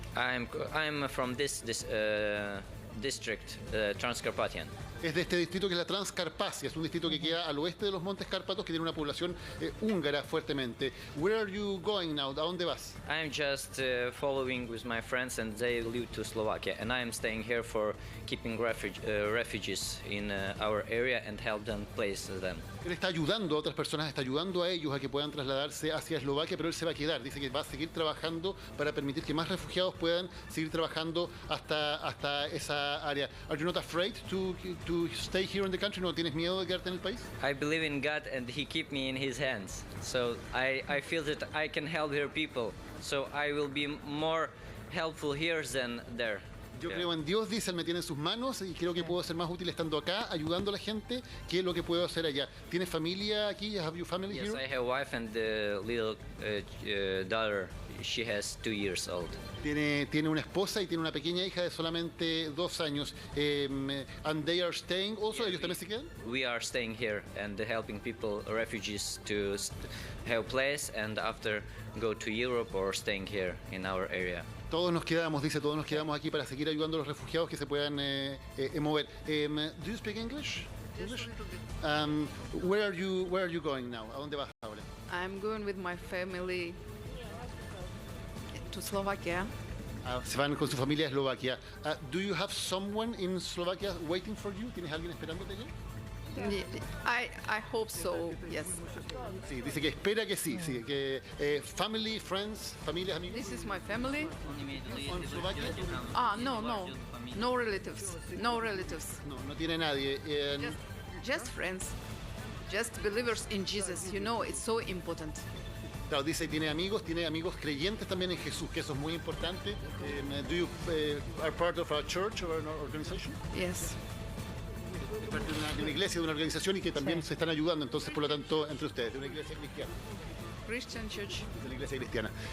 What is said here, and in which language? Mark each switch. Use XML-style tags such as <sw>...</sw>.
<en>I'm from this district, Transcarpathian.</en> <es>Es de este distrito que es la Transcarpacia, es un distrito que queda al oeste de los Montes Cárpatos, que tiene una población húngara fuertemente.</es> <en>Where are you going now?</en> <es>¿A dónde vas?</es> <en>I'm just following with my friends and they live to Slovakia and I'm staying here for keeping refugees in our area and help them place them.</en> <es>Él está ayudando a otras personas, está ayudando a ellos a que puedan trasladarse hacia Eslovaquia, pero él se va a quedar. Dice que va a seguir trabajando para permitir que más refugiados puedan seguir trabajando hasta esa área.</es> <en>Are you not afraid to stay here in the country?</en> <es>¿No tienes miedo de quedarte en el país?</es> <en>I believe in God and He keep me in His hands. So I feel that I can help here people. So I will be more helpful here than there.</en> <es>Yo creo en Dios, dice, Él me tiene en sus manos y creo que puedo ser más útil estando acá, ayudando a la gente, que lo que puedo hacer allá. ¿Tienes familia aquí?</es> <en>Have you family here? Yes, I have a wife and a little daughter. She has 2 years old.</en> <es>Tiene una esposa y tiene una pequeña hija de solamente 2 años.</es> <en>And they are staying also,</en> <es>¿ellos también se quedan?</es> <en>We are staying here and helping people, refugees, to have place and after go to Europe or staying here in our area.</en> <es>Todos nos quedamos, dice, todos nos quedamos aquí para seguir ayudando a los refugiados que se puedan mover.</es> <en>Do you speak English? English? Where are you going now?</en> <es>¿A dónde vas ahora?</es> <en>I'm going with my family to Slovakia.</en> <es>Se van con su familia a Eslovaquia.</es> <en>Do you have someone in Slovakia waiting for you?</en> <es>¿Tienes alguien esperándote allá?</es> <en>I hope so, yes.</en> <es>Sí, dice que espera que sí, que</es> <en>family, friends,</en> <es>familias, amigos.</es> <en>This is my family.</en> <es>¿En Slovaquia?</es> <en>No relatives.</en> <es>No tiene nadie.</es> <en>Just friends. Just believers in Jesus. You know, it's so important.</en> <es>Claro, dice que tiene amigos creyentes también en Jesús, que eso es muy importante.</es> <en>Do you are part of a church or an organization? Yes.</en> <es>Parte de una iglesia, de una organización y que también se están ayudando, entonces, por lo tanto, entre ustedes, de una iglesia cristiana.</es> <en>Christian Church.</en> <es>De la iglesia cristiana.</es>